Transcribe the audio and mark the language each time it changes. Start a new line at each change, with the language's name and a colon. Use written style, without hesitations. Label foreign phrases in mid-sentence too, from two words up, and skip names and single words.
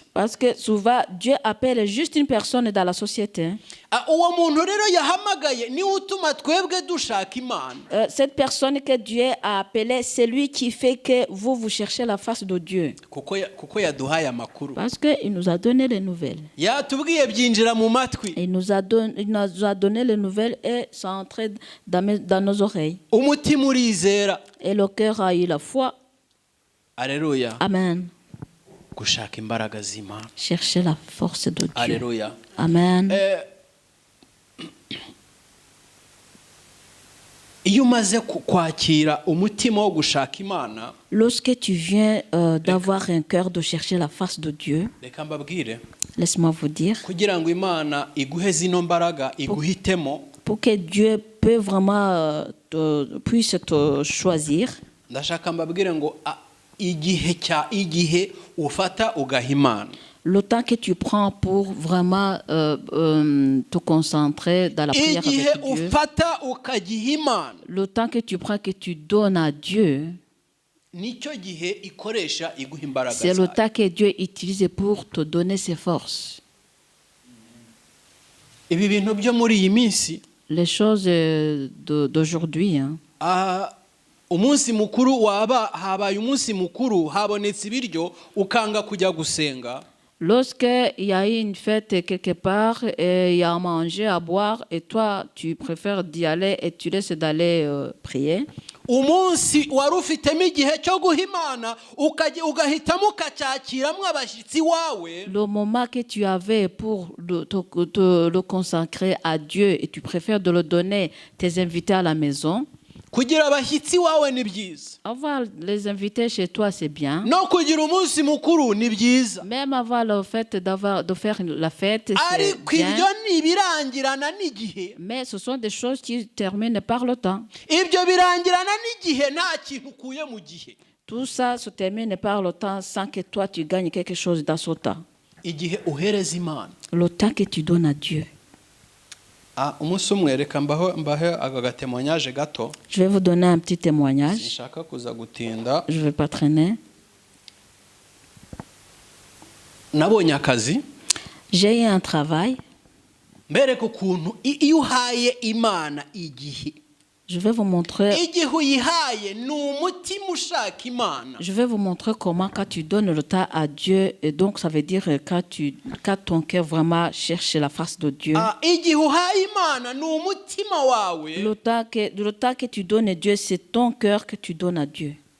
French: Parce que souvent Dieu appelle juste une personne dans la société.
Kinyarwanda: Uwo muntu rero yahamagaye ni utuma twebwe dushaka Imana.
French: Cette personne que Dieu a appelée, c'est lui qui fait que vous cherchez la face de Dieu.
Kinyarwanda: Kuko yaduhaye amakuru.
French: Parce que il nous a donné les nouvelles.
Kinyarwanda: Yatubwiye byinjira mu matwi.
French: Il nous a donné les nouvelles et ça entrait dans nos oreilles.
Kinyarwanda: Umutima urizera.
French: Et le cœur a eu la foi. Alléluia. Amen.
Kinyarwanda: Gushaka imbaraga z'Imana.
French: Chercher la force de Dieu. Alléluia. Amen.
Kinyarwanda: Iyo umaze kwakira umutima wo gushaka Imana,
French: lorsque tu viens d'avoir un cœur de chercher la face de Dieu,
Kinyarwanda: reka mbabwire,
French: laisse-moi vous dire,
Kinyarwanda: kugira ngo Imana iguhe zino mbaraga iguhitemo,
French: pour que Dieu peut vraiment puisse te choisir,
Kinyarwanda: ndashaka mbabwire ngo igihe ufata ugaha Imana.
French: Le temps que tu prends pour vraiment te concentrer dans la prière avec Dieu, le temps que tu prends que tu donnes à Dieu, c'est le temps que Dieu utilise pour te donner ses forces. Les choses d'aujourd'hui,
Kinyarwanda: umunsi mukuru habaye umunsi mukuru habonetse ibiryo ukanga kujya gusenga.
French: Lorsque il y a une fête quelque part et il y a à manger, à boire et toi tu préfères d'y aller et tu laisses d'aller prier.
Kinyarwanda: Umunsi wari ufitemo igihe cyo guha Imana ugahitamo ukacyakiramwo abashyitsi wawe.
French: Le moment que tu avais pour le consacrer à Dieu et tu préfères de le donner tes invités à la maison.
Kinyarwanda: Kugira abashyitsi wawe ni byiza.
French: Avoir les invités chez toi, c'est bien.
Kinyarwanda: No kugira umunsi mukuru ni byiza.
French: Même avoir le fait de faire la fête, c'est bien.
Kinyarwanda: Ibyo nibirangirana n'igihe.
French: Mais ce sont des choses qui terminent par le temps.
Kinyarwanda: Ibyo birangirana n'igihe nta kintu ukuye mu gihe.
French: Tout ça se termine par le temps sans que toi tu gagnes quelque chose dans ce temps.
Kinyarwanda: Igihe uhereza Imana.
French: Le temps que tu donnes à Dieu.
Kinyarwanda: Umunsi umwe reka mbahe agatemoignage gato.
French: Je vais vous donner un petit témoignage.
Kinyarwanda: Sinshaka kuza gutinda.
French: Je vais pas traîner.
Kinyarwanda: Nabonye akazi.
French: J'ai eu un travail.
Kinyarwanda: Mbereka ukuntu iyo uhaye Imana igihe.
French: Je vais vous montrer. Je vais vous montrer comment quand tu donnes le temps à Dieu, et donc ça veut dire quand ton cœur vraiment cherche la face de Dieu. Le temps que tu donnes à Dieu, c'est ton cœur que tu donnes à Dieu.